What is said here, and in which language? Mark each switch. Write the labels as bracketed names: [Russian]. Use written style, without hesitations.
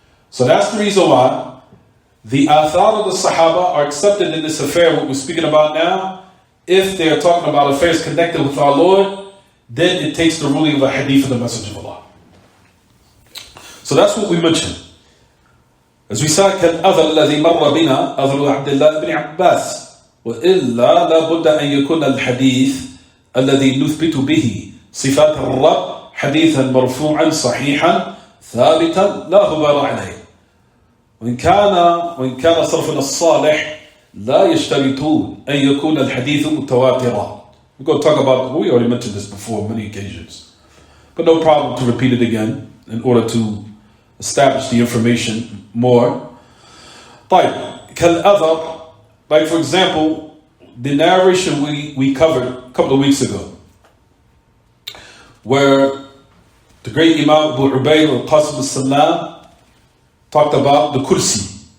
[English] So that's the reason why the Athar of the Sahaba are accepted in this affair, what we're speaking about now, if they are talking about affairs connected with our Lord. Then it takes the ruling of a hadith of the Messenger of Allah. So that's what we mentioned. As we said, [Arabic] كالأثر الذي مر بنا أثر عبد الله بن عباس وإلا لا بد أن يكون الحديث الذي نثبت به صفات الرب حديثا مرفوعا صحيحا ثابتا لا غبار عليه وإن كان صرفنا الصالح لا يشترطون أن يكون الحديث متواترا. [English] We're going to talk about, we already mentioned this before on many occasions, but no problem to repeat it again in order to establish the information more. [Arabic] طيب, كالأثر, [English] like for example, the narration we covered a couple of weeks ago, where the great Imam Abu Ubayd al-Qasim al-Sallam talked about the kursi.